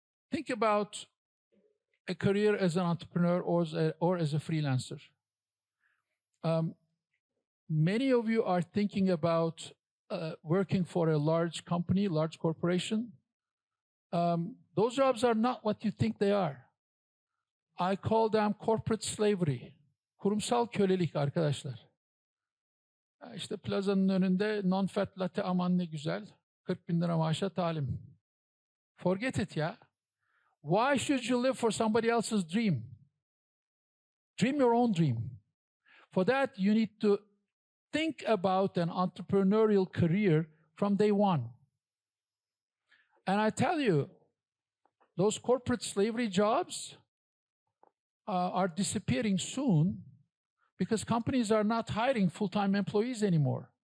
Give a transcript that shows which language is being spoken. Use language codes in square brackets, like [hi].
[en] Think about a career as an entrepreneur or as a freelancer. Many of you are thinking about working for a large company, large corporation. Those jobs are not what you think they are. I call them corporate slavery. [tr] Kurumsal kölelik arkadaşlar. İşte plazanın önünde non-fat latte aman ne güzel. 40 bin lira maaşa talim. [en] Forget it [tr] ya. [en] Why should you live for somebody else's dream? Dream your own dream. For that, you need to think about an entrepreneurial career from day one. And I tell you, those corporate slavery jobs are disappearing soon because companies are not hiring full-time employees anymore.